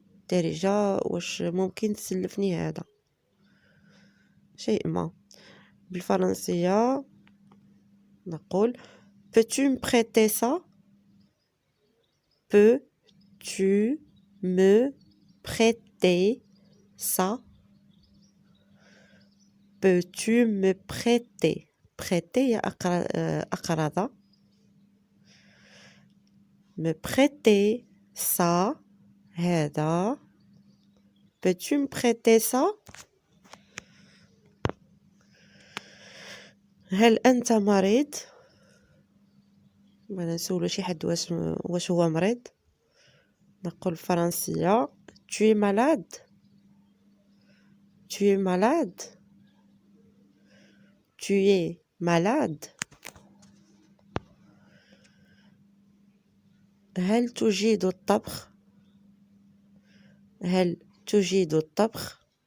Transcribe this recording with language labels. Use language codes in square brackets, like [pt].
[ar] دارجة واش ممكن تسلفني هذا شيء ما. بالفرنسية نقول [fr] peux-tu me prêter ça. Peux-tu me prêter ça. Peux-tu me prêter. prêter أقرض. me prêter ça. هذا. Peux-tu me prêter ça. [ar] هل أنت مريض. بغينا نسولو شي حد واش هو مريض. نقول فرنسية [fr] tu es malade. Tu es malade. Tu es malade. [ar] هل تجيد الطبخ. هل تجيد الطبخ.